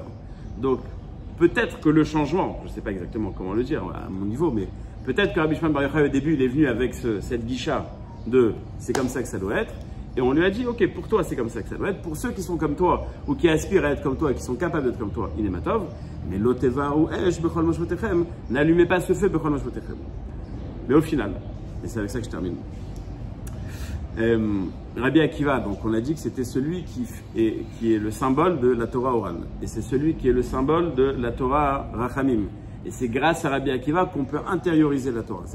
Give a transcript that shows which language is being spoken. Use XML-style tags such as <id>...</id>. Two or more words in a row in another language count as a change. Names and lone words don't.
<fr>Donc, peut-être que le changement, je ne sais pas exactement comment le dire à mon niveau, mais peut-être que Rabbi Shimon Bar Yochai au début, il est venu avec cette guicha de c'est comme ça que ça doit être, et on lui a dit, ok, pour toi, c'est comme ça que ça doit être. Pour ceux qui sont comme toi, ou qui aspirent à être comme toi, et qui sont capables d'être comme toi, il est matov, mais</fr> <he>לא תבערו אש בכל מושבותיכם,</he> <fr>n'allumez pas ce feu</fr> <he>בכל מושבותיכם.</he> <fr>Mais au final, et c'est avec ça que je termine, Rabbi Akiva, donc on a dit que c'était celui qui est le symbole de la Torah orale. Et c'est celui qui est le symbole de la</fr> <he>תורה רחמים.</he> <fr>Et c'est grâce à Rabbi Akiva qu'on peut intérioriser la Torah.</fr>